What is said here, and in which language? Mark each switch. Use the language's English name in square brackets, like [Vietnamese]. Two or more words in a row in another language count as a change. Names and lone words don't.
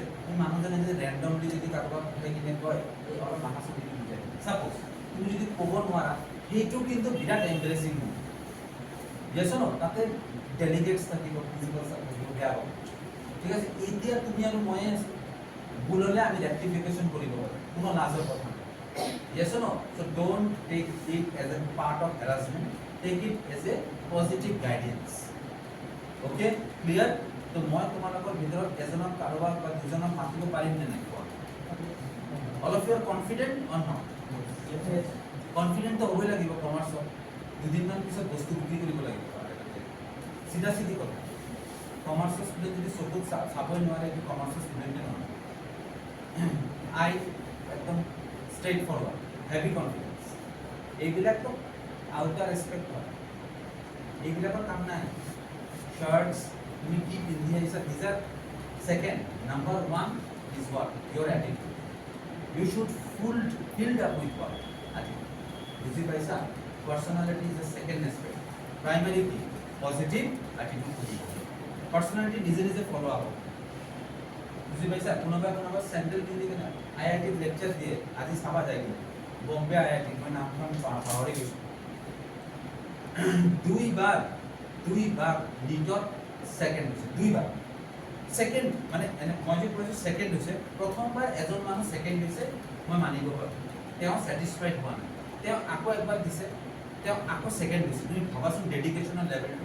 [Assamese] এই মানুহজনে যদি ৰেণ্ডমলি যদি কাৰোবাক উঠাই কিনে কয় এই অলপ মাথা চুটি দি যায়, চাপ'জ তুমি যদি ক'ব নোৱাৰা সেইটো কিন্তু বিৰাট এম্বাৰেছিং হ'ব। ইয়েছ ন? তাতে ডেলিগেটছ থাকিব, প্ৰিন্সিপাল থাকিব, বেয়া হ'ব, ঠিক আছে? এতিয়া তুমি আৰু ময়ে আছো, ভুল হ'লে আমি ৰেক্টিফিকেশ্যন কৰিব পাৰোঁ, কোনো লাজৰ কথা নাই। [English] Yes or no? So don't take it as a part of harassment. Take it as a positive guidance. Okay? Clear? [Assamese] তো মই তোমালোকৰ ভিতৰত এজনক কাৰোবাক বা দুজনক মাতিব পাৰিম নে নাই? [English] All of you are confident or not? [Assamese] Confident তো হ'বই লাগিব কমাৰ্চত। দুদিনমান পিছত বস্তু বিক্ৰী কৰিব লাগিব। চিধা চিধি কথা। [English] commerce student [Assamese] যদি চকুত চাবই নোৱাৰে কি [English] commerce student [Assamese] নহয়। একদম [English] straight forward, heavy confidence. [Assamese] এইবিলাক তো [English] outer aspect [Assamese] হয়, এইবিলাকৰ কাম নাই। শার্টস তুমি কি পিন্ধি আহিছা, [English] these are second. Number 1 is what? Your attitude. You should filled up with what? Attitude. [Assamese] বুঝি পাইছা? [English] Personality is the second aspect. Primary কি? Positive attitude. Personality [Assamese] নিজে নিজে [English] follow up. [Assamese] বুঝি পাইছা? কোনোবা স্যান্ডেল পিন্ধি কিনে আইআইটিত লেকচার দিয়ে আজি চাবা যায় কিনে বম্বে আইআইটি, মই নামখন পাহৰি গৈছোঁ, দুইবাৰ নিটত সেকেন্ড হৈছে, দুইবাৰ সেকেন্ড মানে মই যে কৈছো সেকেন্ড হৈছে প্ৰথমবাৰ এজন মানুহ সেকেন্ড দিছে মই মানিব পাৰো তেওঁ স্যাটিসফাইড হোৱা নাই তেওঁ আকৌ একবাৰ দিছে তেওঁ আকৌ সেকেন্ড দিছে তুমি ভাবাচোন [English] dedication level